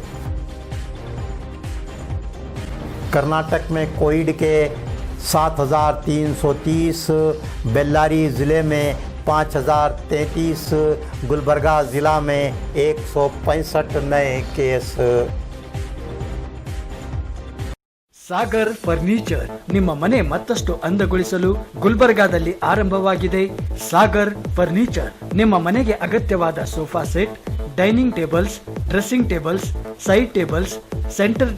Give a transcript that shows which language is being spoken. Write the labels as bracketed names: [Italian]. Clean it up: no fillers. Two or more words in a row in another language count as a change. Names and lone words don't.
[Urdu] کرناٹک میں کووڈ کے 7,330، بیلاری ضلعے میں 5,033، گلبرگہ ضلع میں 165 نئے کیس. [Kannada] ಸಾಗರ್ ಫರ್ನಿಚರ್ ನಿಮ್ಮ ಮನೆ ಮತ್ತಷ್ಟು ಅಂದಗೊಳಿಸಲು ಗುಲ್ಬರ್ಗಾದಲ್ಲಿ ಆರಂಭವಾಗಿದೆ. [English] ಸಾಗರ್ ಫರ್ನಿಚರ್ [Kannada] ನಿಮ್ಮ ಮನೆಗೆ ಅಗತ್ಯವಾದ [English] sofa set, dining tables, dressing tables, side tables, center